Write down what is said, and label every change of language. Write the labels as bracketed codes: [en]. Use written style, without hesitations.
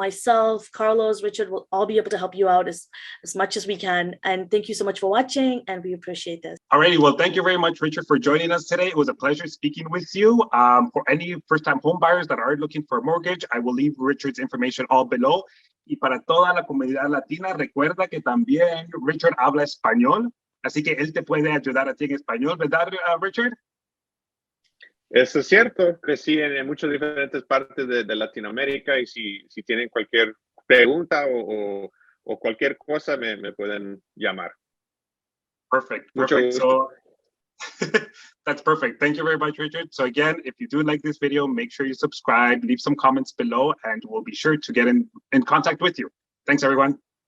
[en] Myself, Carlos, Richard will all be able to help you out as much as we can. And thank you so much for watching, and we appreciate this. Alrighty, well, thank you very much, Richard, for joining us today. It was a pleasure speaking with you. For any first-time home buyers that are looking for a mortgage, I will leave Richard's information all below. [es] Y para toda la comunidad latina, recuerda que también Richard habla español, así que él te puede ayudar a ti en español, ¿verdad, Richard? Eso es cierto, crecí en muchas diferentes partes de Latinoamérica, y si tienen cualquier pregunta o cualquier cosa, me pueden llamar. [en] Perfect. So that's perfect. Thank you very much, Richard. So again, if you do like this video, make sure you subscribe, leave some comments below, and we'll be sure to get in contact with you. Thanks, everyone.